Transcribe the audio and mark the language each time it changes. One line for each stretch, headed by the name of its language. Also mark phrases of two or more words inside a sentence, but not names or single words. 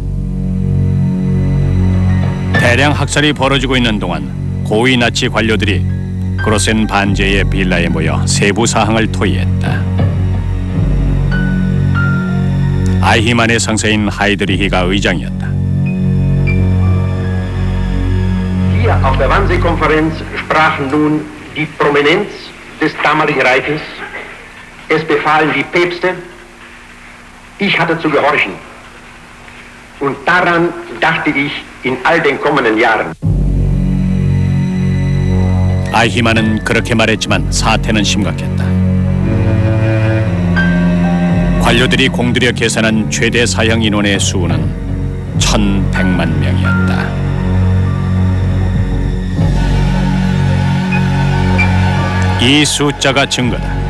Korean: 대량 학살이 벌어지고 있는 동안 고위 나치 관료들이 그로센 반제의 빌라에 모여 세부 사항을 토의했다. 아이히만의 상사인 하이드리히가 의장이었다.
German: Hier auf der Wannsee-Konferenz sprachen nun die Prominenz des damaligen Reiches. Es befahlen die Päpste. Ich hatte zu gehorchen. Und daran dachte ich in all den kommenden Jahren.
Korean: 아이히만은 그렇게 말했지만 사태는 심각했다. 관료들이 공들여 계산한 최대 사형 인원의 수는 1,100만 명이었다. 이 숫자가 증거다.